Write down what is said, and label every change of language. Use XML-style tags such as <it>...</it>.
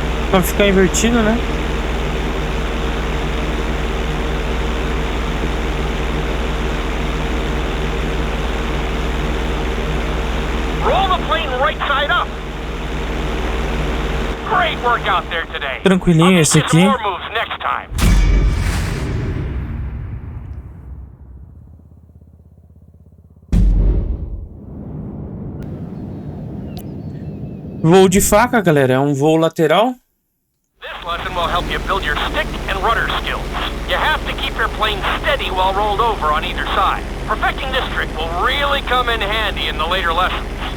<pt>Pra ficar invertido, né?</pt> <en>Roll the plane right side up. Great work out there today.</en> <pt>Tranquilinho esse aqui.</pt> <en>More moves next time.</en> <pt>Voo de faca, galera. É um voo lateral.</pt> <en>This lesson will help you build your stick and rudder skills. You have to keep your plane steady while rolled over on either side. Perfecting this trick will really come in handy in the later lessons.</en>